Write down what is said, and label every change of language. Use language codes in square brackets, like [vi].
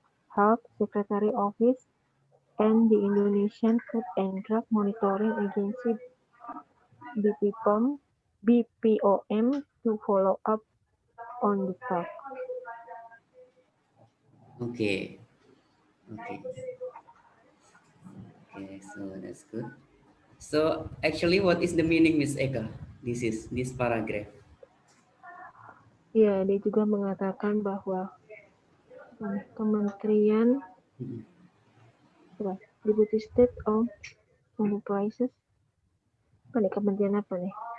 [en] Health Secretary Office and the Indonesian Food and Drug Monitoring Agency BPOM to follow up on the talk. Okay, okay, okay. So that's good. So actually, what is the meaning, Miss Eka? This paragraph. [id] Ya, dia juga mengatakan bahwa Kementerian Mm-mm. [en] Deputy State-owned Enterprises, [id] Kementerian apa nih?